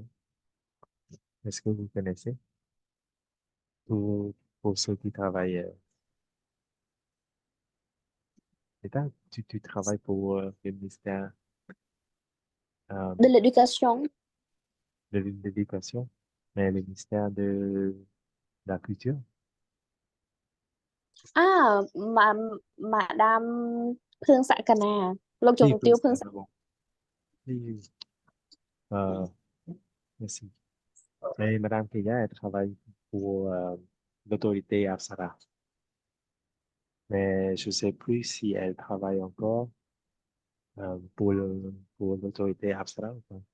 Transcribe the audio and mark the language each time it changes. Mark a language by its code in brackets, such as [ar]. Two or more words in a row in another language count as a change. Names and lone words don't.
[fr] Est-ce que vous connaissez? Pour, pour ceux qui travaillent, c'est ça, tu travailles pour le ministère De l'éducation. de l'éducation, mais le ministère de la culture. À, Madame Phương Xạ Cà Nà, Lộc Oui, Trường Tiêu Phương Xạ. bon. Oui, oui. Euh, merci. Mais Madame Kaya, elle travaille pour l'autorité Apsara. Mais je ne sais plus si elle travaille encore pour l'autorité Apsara ou pas.